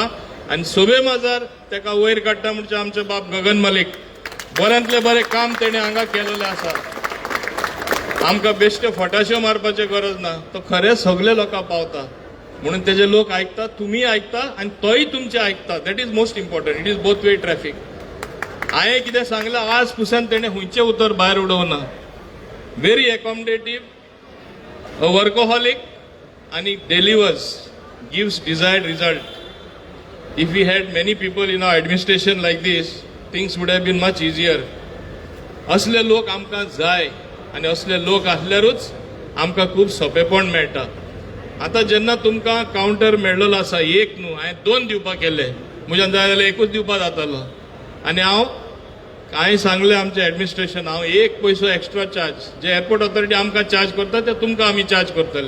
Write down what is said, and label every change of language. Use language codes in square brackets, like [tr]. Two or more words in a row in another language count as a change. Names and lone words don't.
[kok] आनी सोबे माजार ताका वयर काडटा म्हणजे आमचे बाब गगन मलीक. बऱ्यांतलें बरें काम तेणें हांगा केलेलें आसा. आमकां बेश्टे फटाश्यो मारपाची गरज ना. तो खरें सगळे लोकांक पावता म्हणून तेजे लोक आयकता, तुमी आयकता आनी तोय तुमचें आयकता. [en] That is most important. It is both way traffic. [kok] हांवें कितें सांगलां आज पुसान तेणें हुंयचें उतर भायर उडोवना. [en] very accommodative, a workaholic, and it delivers, gives desired result. If we had many people in our administration like this, things would have been much easier. [kok] असले लोक आमकां जाय आनी असले लोक आसल्यारूच आमकां खूब सोंपेपण मेळटा. आतां जेन्ना तुमकां कावंटर मेळ्ळलो आसा, एक न्हू, हांवें 2 दिवपाक केले. म्हज्यान जाय जाल्यार एकूच दिवपाक जातालो. आनी हांवें सांगलें आमचें एडमिनिस्ट्रेशन, हांव 1 पैसो एक्स्ट्रा चार्ज जे एअरपोर्ट ऑथॉरिटी आमकां चार्ज करता ते तुमकां आमी चार्ज करतले.